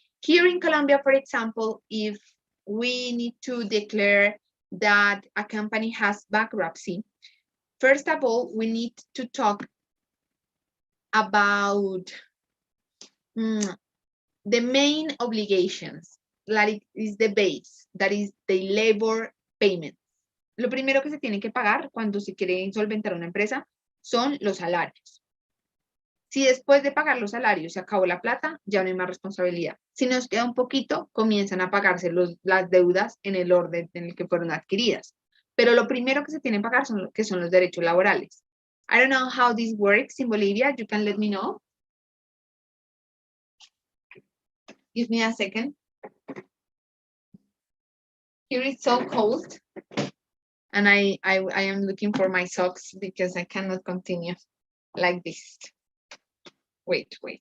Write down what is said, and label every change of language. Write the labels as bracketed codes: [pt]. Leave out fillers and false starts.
[en] Here in Colombia, for example, if we need to declare that a company has bankruptcy, first of all, we need to talk about the main obligations, that is the base, that is the labor payment. [es] Lo primero que se tiene que pagar cuando se quiere insolventar una empresa son los salarios. Si después de pagar los salarios se acabó la plata, ya no hay más responsabilidad. Si nos queda un poquito, comienzan a pagarse las deudas en el orden en el que fueron adquiridas. Pero lo primero que se tiene que pagar son los derechos laborales. [en] I don't know how this works in Bolivia. You can let me know. Give me a second. Here it's so cold. And I am looking for my socks because I cannot continue like this. Wait.